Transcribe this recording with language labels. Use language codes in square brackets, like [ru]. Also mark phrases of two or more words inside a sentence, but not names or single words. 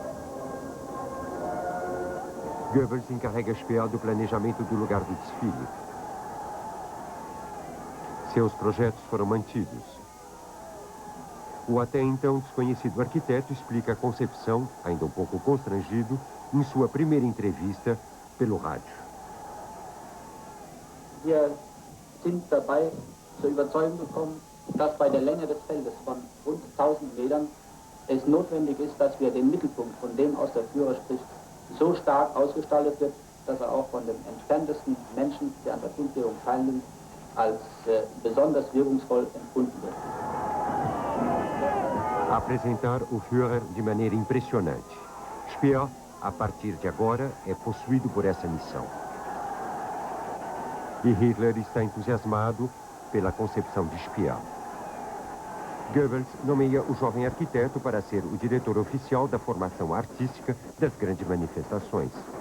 [pt] Goebbels encarrega Speer do planejamento do lugar do desfile. Seus projetos foram mantidos. O até então desconhecido arquiteto explica a concepção, ainda um pouco constrangido, em sua primeira entrevista pelo rádio. [de] Wir sind dabei zur Überzeugung gekommen, dass bei der Länge des Feldes von rund 1000 Metern es notwendig ist, dass wir den Mittelpunkt, von dem aus der Führer spricht, so stark ausgestaltet wird, dass er auch von den entferntesten Menschen, die an der Kundgebung teilnehmen, als besonders wirkungsvoll empfunden wird. [pt] Apresentar o Führer de maneira impressionante. Speer, a partir de agora, é possuído por essa missão. E Hitler está entusiasmado pela concepção de Speer. Goebbels nomeia o jovem arquiteto para ser o diretor oficial da formação artística das grandes manifestações.